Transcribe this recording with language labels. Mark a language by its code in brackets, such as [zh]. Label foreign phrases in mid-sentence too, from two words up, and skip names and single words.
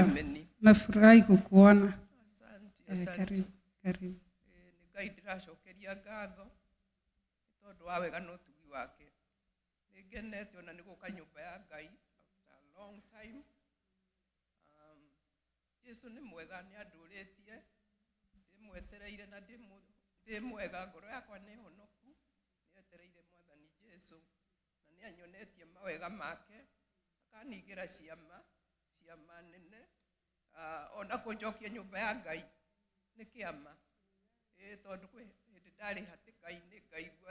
[sw] Nafurahi kukuona. Asante. Karibu. [ki] Ngai ndiracokeria ngatho tondu wa wega no tugi wake. Ngenete ona niguka nyumba ya Ngai [en] after a long time. [ki] Jesu ni mwega ni anduritie. Ndimwetereire na ndimwega ngoro yakwa ni honoku. Nietereire mwathani Jesu na ni anyonetie mawega make. Akanigira ciama nene ona kunjokia nyumba ya Ngai ni kiama tondu kwi hindi ndari hatikaini ngaigua